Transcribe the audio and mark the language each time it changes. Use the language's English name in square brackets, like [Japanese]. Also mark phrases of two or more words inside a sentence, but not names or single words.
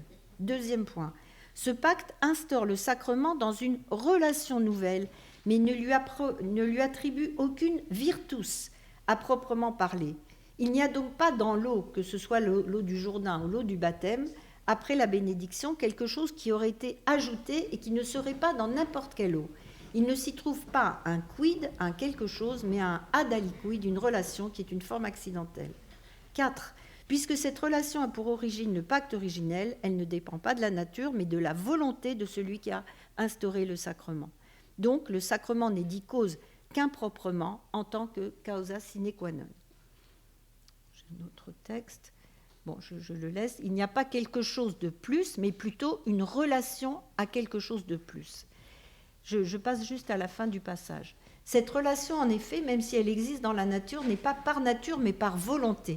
[French] Deuxième point, ce pacte instaure le sacrement dans une relation nouvelle, mais ne lui attribue aucune virtus à proprement parler. Il n'y a donc pas dans l'eau, que ce soit l'eau du Jourdain ou l'eau du baptême, après la bénédiction, quelque chose qui aurait été ajouté et qui ne serait pas dans n'importe quelle eau. Il ne s'y trouve pas un quid, un quelque chose, mais un [Latin] ad aliquid, [French] une relation qui est une forme accidentelle. 4. Puisque cette relation a pour origine le pacte originel, elle ne dépend pas de la nature, mais de la volonté de celui qui a instauré le sacrement. Donc, le sacrement n'est dit cause qu'improprement en tant que [Latin] causa sine qua non. [French] J'ai un autre texte. Bon, je le laisse. Il n'y a pas quelque chose de plus, mais plutôt une relation à quelque chose de plus. Je passe juste à la fin du passage. Cette relation, en effet, même si elle existe dans la nature, n'est pas par nature, mais par volonté.